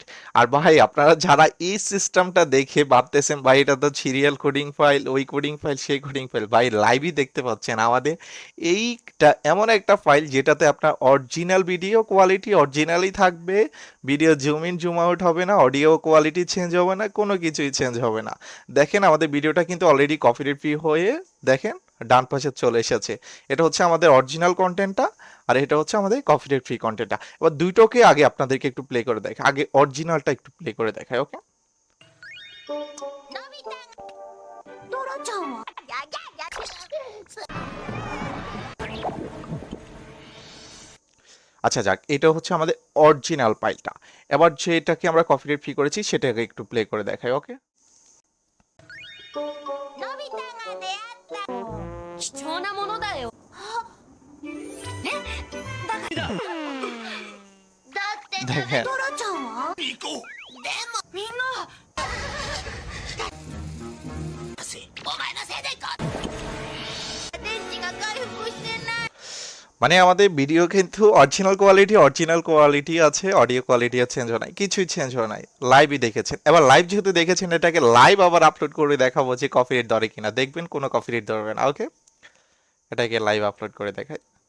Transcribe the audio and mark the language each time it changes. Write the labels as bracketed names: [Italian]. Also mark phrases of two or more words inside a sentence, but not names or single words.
[Bangla] আর ভাই, আপনারা যারা এই সিস্টেমটা দেখে ভাবতেছেন ভাই এটা তো [English] serial coding file, [Bangla] ওই [English] coding file, [Bangla] সেই [English] coding file, [Bangla] ভাই লাইভই দেখতে পাচ্ছেন আমাদের এইটা এমন একটা ফাইল যেটাতে আপনার [English] original video quality originally [Bangla] থাকবে, [English] video zoom in zoom out [Bangla] হবে না, [English] audio quality change [Bangla] হবে না, কোনো কিছুই চেঞ্জ হবে না। দেখেন আমাদের ভিডিওটা কিন্তু [English] already copyright free [Bangla] হয়ে, দেখেন ডান পাশে চলে এসেছে। এটা হচ্ছে আমাদের [English] original content, [Bangla] আর এটা হচ্ছে আমাদের [English] copyright free content. [Bangla] এবার দুইটাকে আগে আপনাদেরকে একটু প্লে করে দেখাই, আগে অরিজিনালটা একটু প্লে করে দেখাই। ওকে, [Japanese] ドラちゃんはややや [Bangla] আচ্ছা যাক, এটা হচ্ছে আমাদের [English] original file. [Bangla] এবার যেটাকে আমরা [English] copyright free [Bangla] করেছি সেটাকে একটু প্লে করে দেখাই। ওকে, [Japanese] のび太が出会った貴重なものだよえだってダメ [Bangla] দেখেন [Japanese] ドラちゃんはでもみんなお前のせいでか電池が回復してない [Bangla] মানে আমাদের ভিডিও কিন্তু [English] original quality [Bangla] আছে, [English] audio quality change [Bangla] হয় নাই, কিছুই চেঞ্জ হয় নাই। লাইভই দেখেছেন, এবার লাইভ যেহেতু দেখেছেন এটাকে লাইভ আবার আপলোড করে দেখাবো যে কপিরাইট ধরে কিনা, দেখবেন কোনো কপিরাইট ধরবে না। ওকে, এটাকে [English] live upload [Bangla] করে দেখাই।